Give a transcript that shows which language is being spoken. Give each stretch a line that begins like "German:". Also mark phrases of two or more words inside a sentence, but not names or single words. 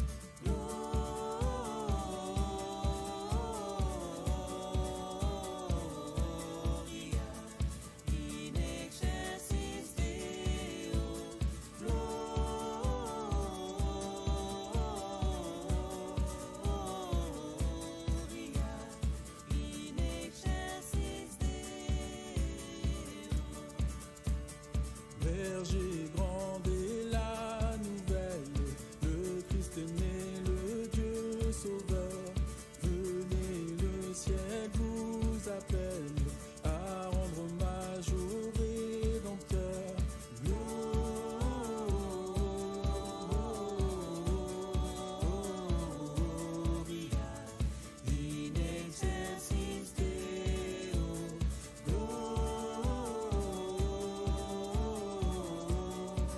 Latin: Gloria in excelsis Deo, Gloria in excelsis Deo.
French: Berger grand est la nouvelle, le Christ est né, le Dieu sauveur. Venez, le ciel vous appelle à rendre hommage au Rédempteur.
Latin: Gloria in excelsis Deo, Gloria